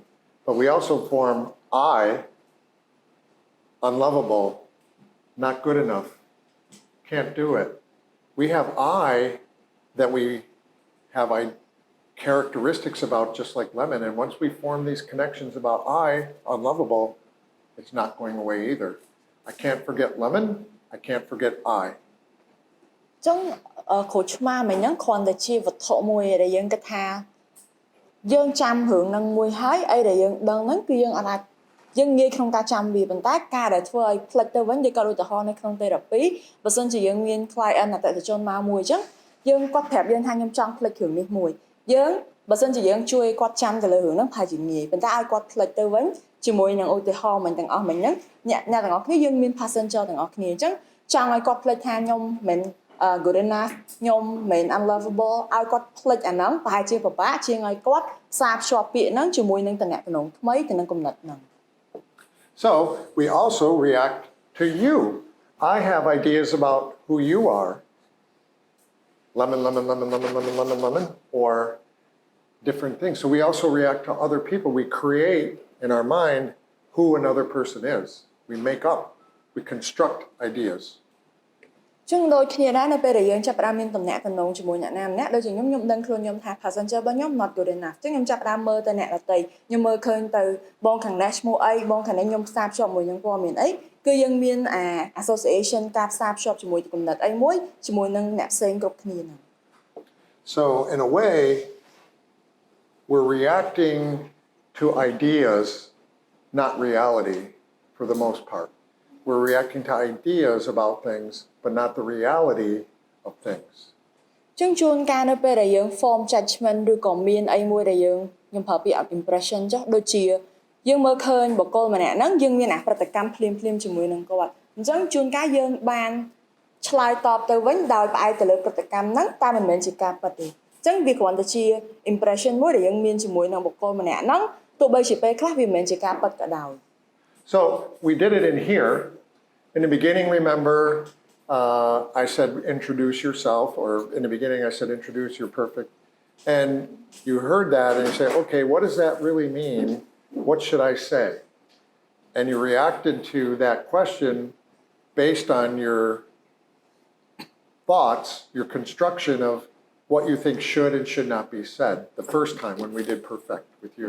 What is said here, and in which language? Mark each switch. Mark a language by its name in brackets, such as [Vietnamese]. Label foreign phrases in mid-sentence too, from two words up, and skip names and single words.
[English] But we also form I, unlovable, not good enough, can't do it. We have I that we have characteristics about just like lemon. And once we form these connections about I, unlovable, it's not going away either. I can't forget lemon. I can't forget I. [Khmer] ចឹងក្រូចឆ្មាមិញហ្នឹងគ្រាន់តែជាវត្ថុមួយដែលយើងគិតថាយើងចាំរឿងហ្នឹងមួយហើយអីដែលយើងដឹងហ្នឹងគឺយើងអាចយើងងាយក្នុងការចាំវា ប៉ុន្តែការដែលធ្វើឲ្យផ្លិចទៅវិញដូចក៏ឧទាហរណ៍នៅក្នុង therapy បើសិនជាយើងមាន client អតិថិជនមកមួយអញ្ចឹងយើងគាត់ប្រាប់យើងថាខ្ញុំចង់ផ្លិចរឿងនេះមួយយើងបើសិនជាយើងជួយគាត់ចាំទៅលើរឿងហ្នឹងប្រហែលជាងាយប៉ុន្តែឲ្យគាត់ផ្លិចទៅវិញជាមួយនឹងឧទាហរណ៍មិញទាំងអស់មិញហ្នឹងអ្នកទាំងអស់គ្នាយើងមាន passenger ទាំងអស់គ្នាអញ្ចឹងចង់ឲ្យគាត់ផ្លិចថាខ្ញុំមិន [English] good enough [Khmer] ខ្ញុំមិន unlovable ឲ្យគាត់ផ្លិចអាហ្នឹងប្រហែលជាពិបាកជាងឲ្យគាត់ផ្សារភ្ជាប់ពាក្យហ្នឹងជាមួយនឹងតំណែងថ្មីទៅនឹងគំនិតហ្នឹង [English] So we also react to you. I have ideas about who you are. Lemon, lemon, lemon, lemon, lemon, lemon, lemon, or different things. So we also react to other people. We create in our mind who another person is. We make up, we construct ideas. [Khmer] ចឹងដូចគ្នាដែរនៅពេលដែលយើងចាប់ផ្ដើមមានតំណែងជាមួយអ្នកណាម្នាក់ដូចជាខ្ញុំដឹងខ្លួនខ្ញុំថា passenger របស់ខ្ញុំ [English] not good enough [Khmer] ចឹងខ្ញុំចាប់ផ្ដើមមើលទៅអ្នកដទៃខ្ញុំមើលឃើញទៅបងខាងនេះឈ្មោះអីបងខាងនេះខ្ញុំផ្សារភ្ជាប់មួយនឹងព័ត៌មានអីគឺយើងមាន association ការផ្សារភ្ជាប់ជាមួយគំនិតអីមួយជាមួយនឹងអ្នកផ្សេងគ្រប់គ្នាហ្នឹង [English] So in a way we're reacting to ideas not reality for the most part. We're reacting to ideas about things, but not the reality of things. [Khmer] ចឹងជួនកាលនៅពេលដែលយើង [English] form judgment [Khmer] ឬក៏មានអីមួយដែលយើងខ្ញុំប្រើពាក្យ impression ចុះដូចជាយើងមើលឃើញបុគ្គលម្នាក់ហ្នឹងយើងមានប្រតិកម្មភ្លាមជាមួយនឹងគាត់អញ្ចឹងជួនកាលយើងបានឆ្លើយតបទៅវិញដោយផ្អែកទៅលើប្រតិកម្មហ្នឹងតែមិនមែនជាការពិតទេអញ្ចឹងវាគ្រាន់តែជា impression មួយដែលយើងមានជាមួយនឹងបុគ្គលម្នាក់ហ្នឹងទោះបីជាពេលខ្លះវាមិនមែនជាការពិតក៏ដោយ [English] So we did it in here. In the beginning, remember, I said, introduce yourself, or in the beginning I said, introduce, you're perfect. And you heard that and you say, okay, what does that really mean? What should I say? And you reacted to that question based on your thoughts, your construction of what you think should and should not be said the first time when we did perfect with you.